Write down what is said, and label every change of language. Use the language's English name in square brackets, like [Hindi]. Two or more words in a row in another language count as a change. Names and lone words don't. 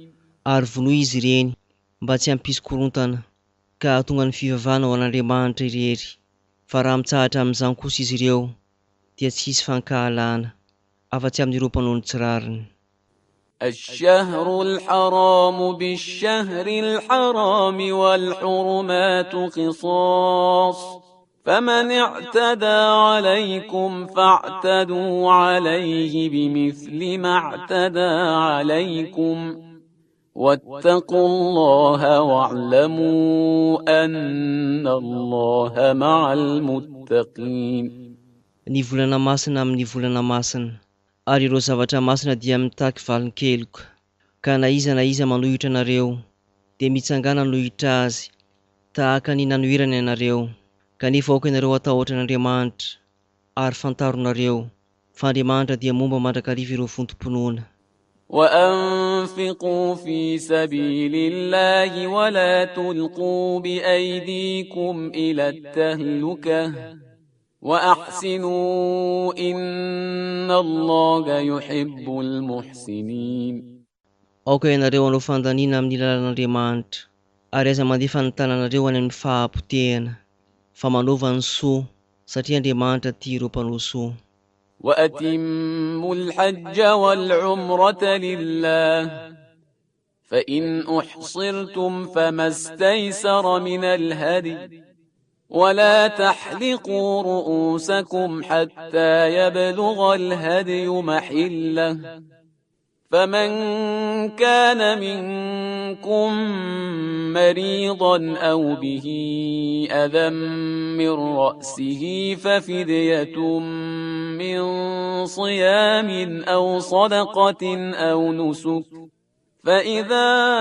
[Malagasy] Ary vonoa izy ireny mba tsy hampisy korontana, ka hahatonga ny fivavahana ho an'Andriamanitra irery. Fa raha mitsahatra amin'izany kosa izy ireo, dia tsy hisy fankahalana afa-tsy amin'ireo mpanao ny tsirariny. [Arabic] الشهر الحرام بالشهر الحرام والحرمات قصاص فمن اعتدى عليكم فاعتدوا عليه بمثل ما اعتدى عليكم واتقوا الله واعلموا أن الله مع المتقين. [Malagasy] Ny volana masina amin'ny volana masina, ary ireo zavatra masina dia mitaky valonkeloka, ka na iza manohitra anareo, dia mitsangana nohitra azy, tahaka ny nanohirana ianareo, kanefa aoka ianareo atahotra an'Andriamanitra, ary fantaronareo, fa Andriamanitra dia momba mandrakariva ireo fontom-pinoana. [Arabic] وأنفقوا في سبيل الله ولا تلقوا بأيديكم إلى التهلكة وأحسنوا إن الله يحب المحسنين. [Malagasy] Aoka ianareo hanao fandanina amin'ny lalan'Andriamanitra, ary aza mandefa ny tananareo any amin'ny fahampotehana, fa manaova ny soa, satria Andriamanitra tia ireo mpanao soa. [Arabic] وأتموا الحج والعمرة لله فإن أحصرتم فما استيسر من الهدي ولا تحلقوا رؤوسكم حتى يبلغ الهدي محله فمن كان منكم مريضا أو به أذى من رأسه ففدية من صيام أو صدقة أو نسك فإذا